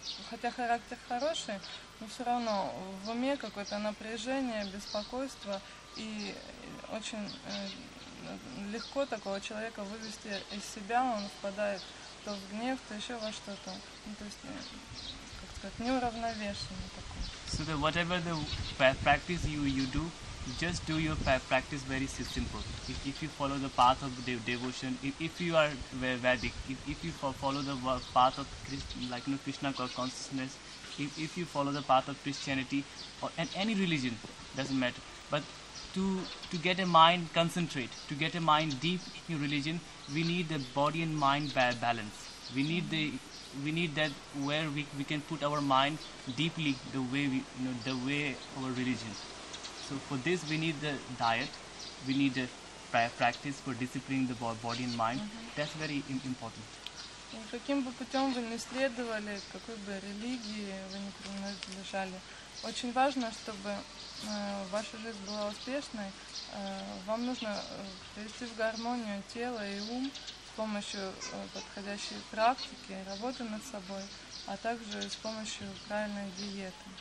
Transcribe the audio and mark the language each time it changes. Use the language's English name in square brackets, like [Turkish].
[Russian] Хотя характер хороший, но все равно в уме какое-то напряжение, беспокойство, и очень легко такого человека вывести из себя, он впадает то в гнев, то еще во что-то. То есть, как сказать, неуравновешенный такой. [English] So whatever the practice you do, just do your practice very simple. If you follow the path of devotion, if you are Vedic, if you follow the path of Krishna consciousness, if you follow the path of Christianity or any religion, doesn't matter. But to get a mind concentrate, to get a mind deep in religion, we need the body and mind balance. We need that where we can put our mind deeply the way our religion. So for this we need the diet, we need the practice for disciplining the body and mind. That's very important. [Russian] Каким бы путем вы ни следовали, какой бы религии вы ни принадлежали, очень важно, чтобы ваша жизнь была успешной. Вам нужно привести в гармонию тело и ум с помощью подходящей практики, работы над собой, а также с помощью правильной диеты.